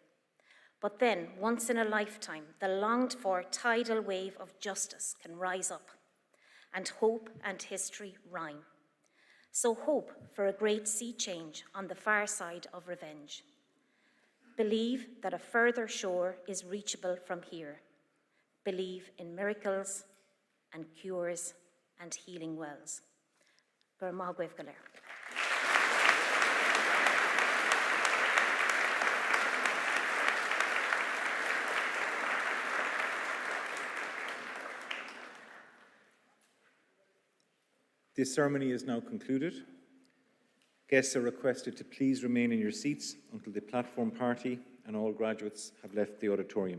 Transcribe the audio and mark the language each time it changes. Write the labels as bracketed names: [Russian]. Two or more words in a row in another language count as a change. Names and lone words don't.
[English] But then, once in a lifetime, the longed-for tidal wave of justice can rise up, and hope and history rhyme. So hope for a great sea change on the far side of revenge. Believe that a further shore is reachable from here. Believe in miracles and cures and healing wells. [Irish] Gur maith agaibh go léir. [English] This ceremony is now concluded. Guests are requested to please remain in your seats until the platform party and all graduates have left the auditorium.